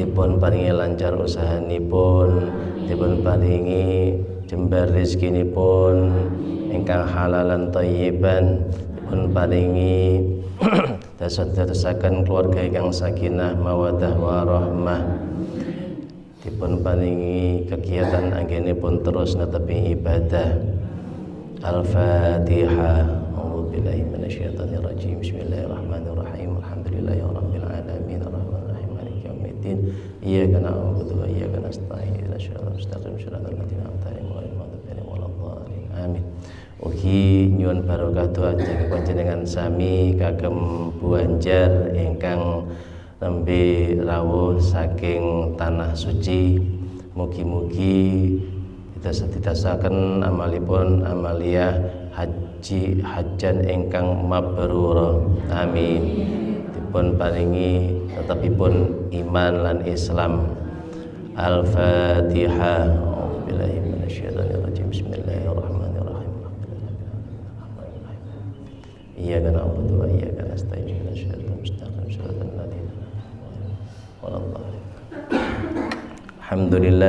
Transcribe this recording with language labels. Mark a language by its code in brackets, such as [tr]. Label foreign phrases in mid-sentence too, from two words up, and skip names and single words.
[jv] Dipun paringi lancar usahanipun, dipun paringi jembar rezekinipun ingkang [ar] حلالا طيبا, [jv] dipun paringi dadosaken keluarga ingkang [ar] سكينة مودة ورحمة, [jv] dipun paringi kegiatan anggenipun terus netepi ibadah. [ar] Al-Fatihah. أعوذ بالله من الشيطان الرجيم. بسم الله الرحمن الرحيم. الحمد لله رب العالمين الرحمن الرحيم مالك يوم الدين. إياك نعبد وإياك نستعين اهدنا الصراط المستقيم صراط الذين أنعمت عليهم غير المغضوب عليهم ولا الضالين. Amin. [jv] Ugi nyuwun barokah doa saking panjenengan sami kagem Bu Anjar ingkang nembe rawuh saking tanah suci. Mugi-mugi ditasaken amalipun amaliyah hajjan ingkang mabrur. Amin. Dipun paringi tetepipun iman lan Islam. [ar] Al-Fatihah. أعوذ بالله من الشيطان الرجيم. بسم الله الرحمن الرحيم. إياك نعبد وإياك نستعين اهدنا الصراط المستقيم صراط الذين أنعمت عليهم. Alhamdulillah.